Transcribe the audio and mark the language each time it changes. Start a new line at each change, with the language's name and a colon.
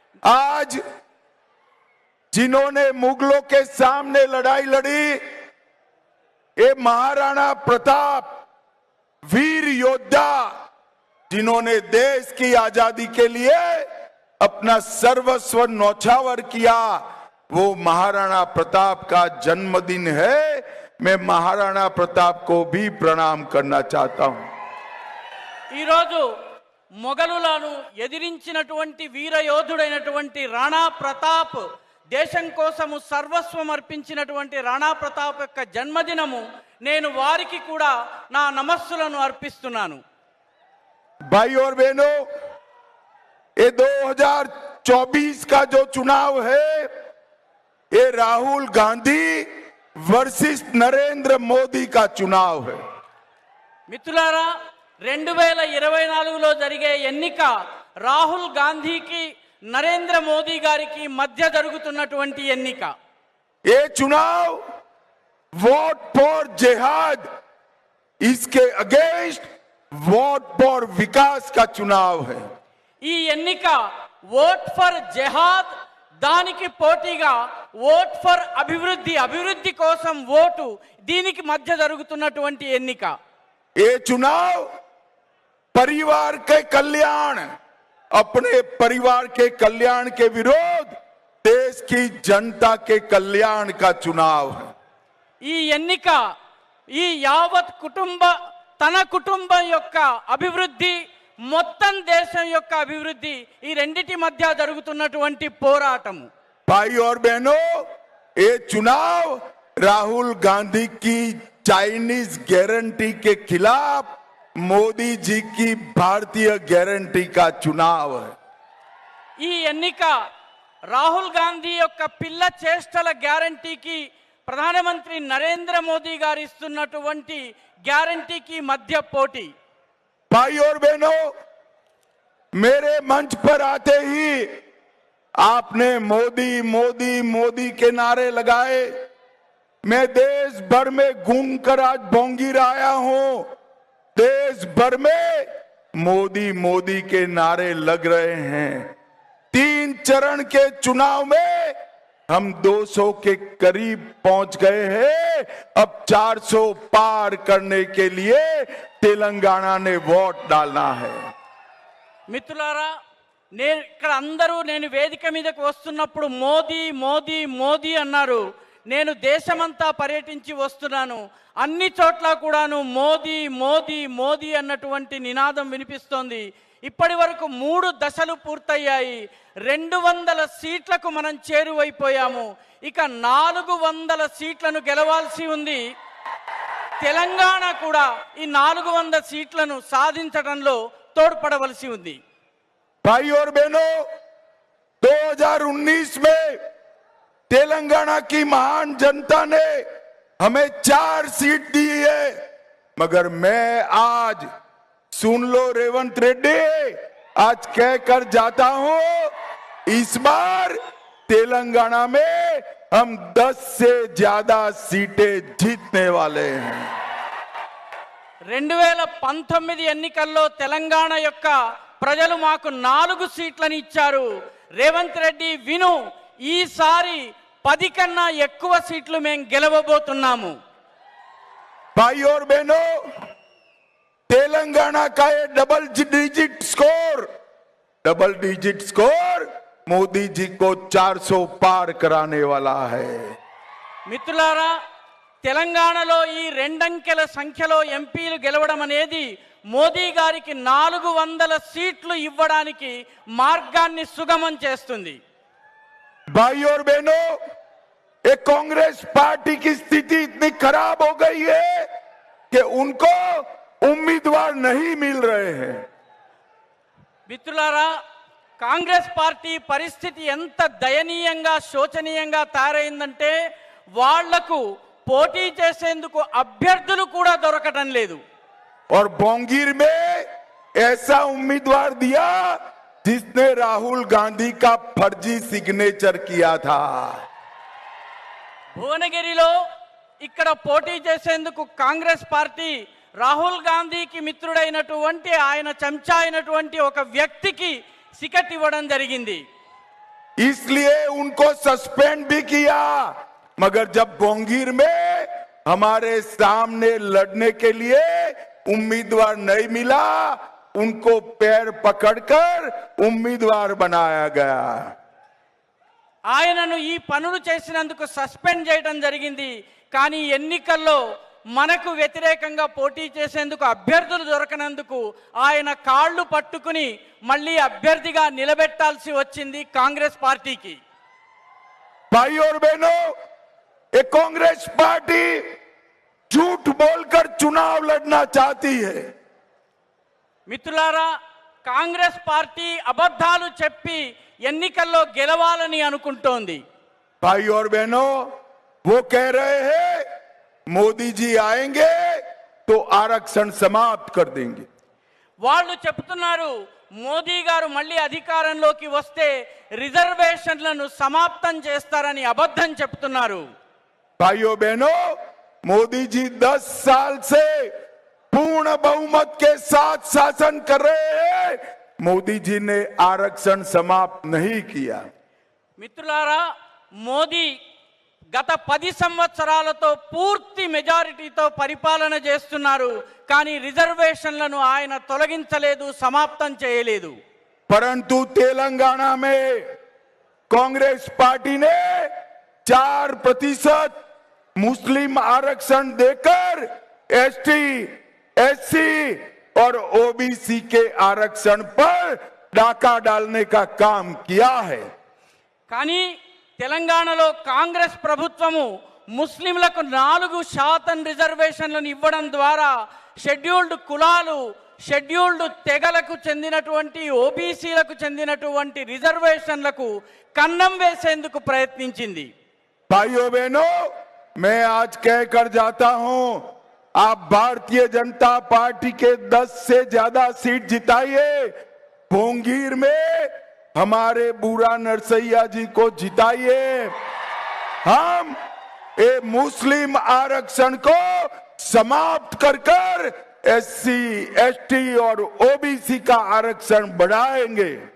Hindi: आज जिन्होंने मुगलों के सामने लड़ाई लड़ी, ये महाराणा प्रताप वीर योद्धा, जिन्होंने देश की आजादी के लिए अपना सर्वस्व न्यौछावर किया, वो महाराणा प्रताप का जन्मदिन है। मैं महाराणा प्रताप को भी प्रणाम करना चाहता हूं।
Telugu: ఈ రోజు మొఘలులను ఎదిరించినటువంటి వీర యోధుడైనటువంటి రాణా ప్రతాప్, దేశం కోసము సర్వస్వం అర్పించినటువంటి రాణా ప్రతాప్ యొక్క జన్మదినము, నేను వారికి కూడా నా నమస్సులను అర్పిస్తున్నాను।
Hindi: भाई और बहनों, ये 2024 का जो चुनाव है, ये राहुल गांधी वर्सेस नरेंद्र मोदी का चुनाव है।
Telugu: మిత్రులారా 2024లో జరిగే ఎన్నిక రాహుల్ గాంధీకి నరేంద్ర మోదీ గారికి మధ్య జరుగుతున్నటువంటి ఎన్నిక.
Hindi: ये चुनाव
English: vote for जिहाद,
Hindi: इसके अगेंस्ट वोट फॉर विकास का चुनाव है।
Telugu: ఈ ఎన్నిక
English: vote for జెహాద్
Telugu: దానికి పోటీగా ఓట్ ఫర్ అభివృద్ధి, అభివృద్ధి కోసం ఓటు, దీనికి మధ్య జరుగుతున్నటువంటి ఎన్నిక.
Hindi: ये चुनाव परिवार के कल्याण, अपने परिवार के कल्याण के विरोध देश की जनता के कल्याण का चुनाव है।
Telugu: ఈ ఎన్నిక ఈ యావత్ తన కుటుంబం యొక్క అభివృద్ధి, మొత్తం దేశం యొక్క అభివృద్ధి, ఈ రెండిటి మధ్య జరుగుతున్నటువంటి పోరాటము.
Hindi: भाई और बहनों, ये चुनाव राहुल गांधी की चाइनीज गारंटी के खिलाफ मोदी जी की भारतीय गारंटी का चुनाव है।
Telugu: ఈ ఎన్నిక రాహుల్ గాంధీ యొక్క పిల్ల చేష్టల గ్యారంటీకి ప్రధానమంత్రి నరేంద్ర మోదీ గారు ఇస్తున్నటువంటి గ్యారంటీకి మధ్య పోటీ.
Hindi: भाई और बहनों, मेरे मंच पर आते ही आपने मोदी मोदी मोदी के नारे लगाए। मैं देश भर में घूम कर आज बोंगीर आया हूं। देश भर में मोदी मोदी के नारे लग रहे हैं। 3 चरण के चुनाव में हम 200 के करीब पहुंच गए हैं। अब 400 पार करने के लिए तेलंगाना ने वोट डालना है।
Telugu: మిత్రులారా, ఇక్కడ అందరూ నేను వేదిక మీదకి వస్తున్నప్పుడు మోదీ మోదీ మోదీ అన్నారు. నేను దేశమంతా పర్యటించి వస్తున్నాను, అన్ని చోట్ల కూడాను మోదీ మోదీ మోదీ అన్నటువంటి నినాదం వినిపిస్తోంది. ఇప్పటి వరకు 3 దశలు పూర్తయ్యాయి. 200 సీట్లకు మనం చేరువైపోయాము. ఇక 400 సీట్లను గెలవాల్సి ఉంది. తెలంగాణ కూడా ఈ 400 సీట్లను సాధించడంలో తోడ్పడవలసి ఉంది.
Hindi: भाई और बहनों, 2019 में तेलंगाना की महान जनता ने हमें 4 सीट दी है, मगर मैं आज, सुन लो रेवंत रेड्डी, आज कहकर जाता हूं, इस बार तेलंगाना में हम 10 से ज्यादा सीटें जीतने वाले हैं।
Telugu: 2019 ఎన్నికల్లో తెలంగాణ యొక్క ప్రజలు మాకు 4 సీట్లను ఇచ్చారు. రేవంత్ రెడ్డి విను, ఈసారి 10 కన్నా ఎక్కువ సీట్లు మేము గెలవబోతున్నాము.
Hindi: भाई और बहनों, तेलंगाना का ये double digit score Modi ji को 400 पार कराने वाला है।
Telugu: మిత్రులారా, తెలంగాణలో ఈ 2 అంకెల సంఖ్యలో ఎంపీలు గెలవడం అనేది మోదీ గారికి 400 సీట్లు ఇవ్వడానికి మార్గాన్ని సుగమం చేస్తుంది.
Hindi: भाई और बहनों, ये कांग्रेस पार्टी की स्थिति इतनी खराब हो गई है कि उनको उम्मीदवार नहीं मिल रहे हैं।
Telugu: మిత్రులారా, కాంగ్రెస్ పార్టీ పరిస్థితి ఎంత దయనీయంగా శోచనీయంగా తయారైందంటే వాళ్లకు పోటీ చేసేందుకు అభ్యర్థులు కూడా దొరకడం లేదు.
Hindi: और बोंगीर में ऐसा उम्मीदवार दिया जिसने राहुल गांधी का फर्जी सिग्नेचर किया था।
Telugu: భువనగిరిలో ఇక్కడ పోటీ చేసేందుకు కాంగ్రెస్ పార్టీ రాహుల్ గాంధీకి మిత్రుడైనటువంటి ఆయన చెంచా అయినటువంటి ఒక వ్యక్తికి టికెట్ ఇవ్వడం జరిగింది.
Hindi: इसलिए उनको सस्पेंड भी किया, मगर जब बोंगीर में हमारे सामने लड़ने के लिए उम्मीदवार नहीं मिला, उनको पैर पकड़कर उम्मीदवार बनाया गया।
Telugu: ఆయనను ఈ పనులు చేసినందుకు సస్పెండ్ చేయడం జరిగింది. కానీ ఎన్నికల్లో మనకు వ్యతిరేకంగా పోటీ చేసేందుకు అభ్యర్థులు దొరకనందుకు ఆయన కాళ్ళు పట్టుకుని మళ్ళీ అభ్యర్థిగా నిలబెట్టాల్సి వచ్చింది కాంగ్రెస్ పార్టీకి.
Hindi: भाई और बहनों, ये कांग्रेस पार्टी झूठ बोलकर चुनाव लड़ना चाहती है।
Telugu: మిత్రులారా, కాంగ్రెస్ పార్టీ అబద్ధాలు చెప్పి ఎన్నికల్లో గెలవాలని అనుకుంటోంది.
Hindi: भाई और बहनों, वो कह रहे हैं मोदी जी आएंगे तो आरक्षण समाप्त कर देंगे।
Telugu: వాళ్ళు చెప్తున్నారు మోదీ గారు మళ్ళీ అధికారంలోకి వస్తే రిజర్వేషన్లను సమాప్తం చేస్తారని అబద్ధం చెప్తున్నారు।
Hindi: भाइयों बहनों, मोदी जी 10 साल से पूर्ण बहुमत के साथ शासन कर रहे हैं। मोदी जी ने आरक्षण समाप्त नहीं किया।
Telugu: మిత్రులారా, మోదీ గత 10 సంవత్సరాలతో పూర్తి మెజారిటీతో పరిపాలన చేస్తున్నారు, కానీ రిజర్వేషన్లను ఆయన తొలగించలేదు, సమాప్తం చేయలేదు।
Hindi: परंतु तेलंगाना में कांग्रेस पार्टी ने 4% मुस्लिम आरक्षण देकर एसटी, एससी और ओबीसी के आरक्षण पर डाका डालने का काम किया है।
Telugu: కానీ తెలంగాణలో కాంగ్రెస్ ప్రభుత్వము ముస్లింలకు 4% రిజర్వేషన్లను ఇవ్వడం ద్వారా షెడ్యూల్డ్ కులాలు, షెడ్యూల్డ్ తెగలకు చెందినటువంటి ఓబీసీలకు చెందినటువంటి రిజర్వేషన్లకు కన్నం వేసేందుకు ప్రయత్నించింది।
Hindi: भाइयों बहनों, मैं आज कहकर जाता हूं, आप भारतीय जनता पार्टी के 10 से ज्यादा सीट जिताइए। भोंगीर में हमारे बूढ़ा नरसैया जी को जिताइए। हम ये मुस्लिम आरक्षण को समाप्त कर एससी, एसटी और ओबीसी का आरक्षण बढ़ाएंगे।